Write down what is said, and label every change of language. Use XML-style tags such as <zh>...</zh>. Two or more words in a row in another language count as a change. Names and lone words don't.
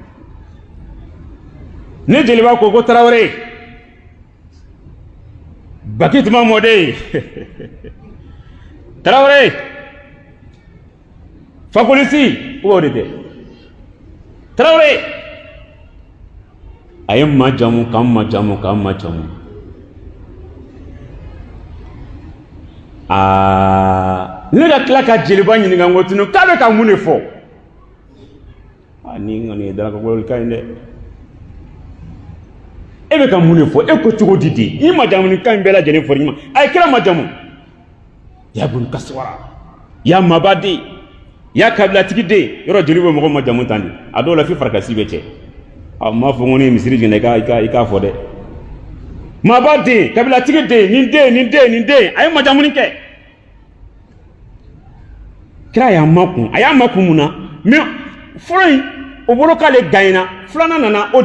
<bm>ne jeliba ko tarawele baki tuma mɔden tarawele fakolisi o de tɛ tarawele a ye majamu k'an majamu ne ka tila ka jeliba ɲininka n ko tunu k'a bɛ ka mun de fɔ ni kɔni ye dalakagololi ka ɲi dɛ e bɛ ka mun de fɔ e ko cogo di di i majamu ni kan bɛɛ lajɛlen fɔ ɲuman a ye kira majamu ya bunu kasuwara ya mabaden ya kabilatigi den yɔrɔ jeli bɛ mɔgɔ majamu tan de a dɔw la fi farakasi bɛ cɛ a m'a fɔ ko ne ye misiri jɛnɛ i k'a fɔ dɛ mabaden kabilatigi den nin den a ye majamu kɛ kira y'a makun a y'a makun mun na mais fɔlɔ in o bolo k'ale gagnera filanan nana o</bm>